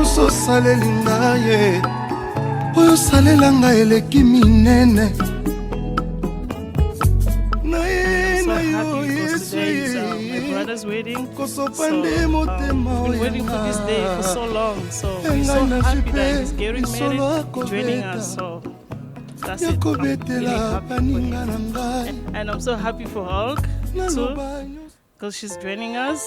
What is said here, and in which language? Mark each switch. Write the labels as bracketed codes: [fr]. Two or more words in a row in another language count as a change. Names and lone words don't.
[ln] osaleli ngai oyo osalela ngai eleki minene na ye na yo Yesu [en] brother's wedding, so we've been waiting for this day for so long. So we're so happy that he's getting married, he's joining us. So that's it. I'm really happy for him. And I'm so happy for Hulk too, because she's joining us.